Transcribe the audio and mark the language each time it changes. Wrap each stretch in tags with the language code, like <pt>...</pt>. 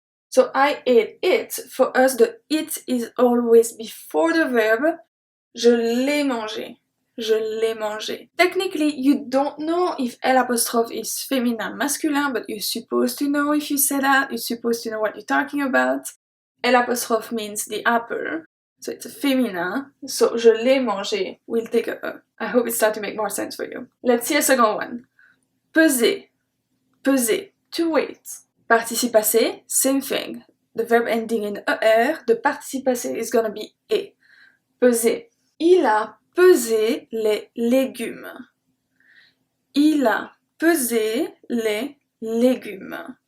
<en>So I ate it. For us, the it is always before the verb.</en> <fr>Je l'ai mangé. Je l'ai mangé.</fr> <en>Technically, you don't know if L' is féminin, masculin, but you're supposed to know if you say that. You're supposed to know what you're talking about. L' means the apple, so it's a féminin. So</en> <fr>je l'ai mangé</fr> <en>will take a E. I hope it's starting to make more sense for you. Let's see a second one. Peser. Peser. To weight. Participe passé, same thing. The verb ending in ER, the participe passé is gonna be E. Peser.</en> <fr>Il a pesé les légumes. Il a pesé les légumes.</fr>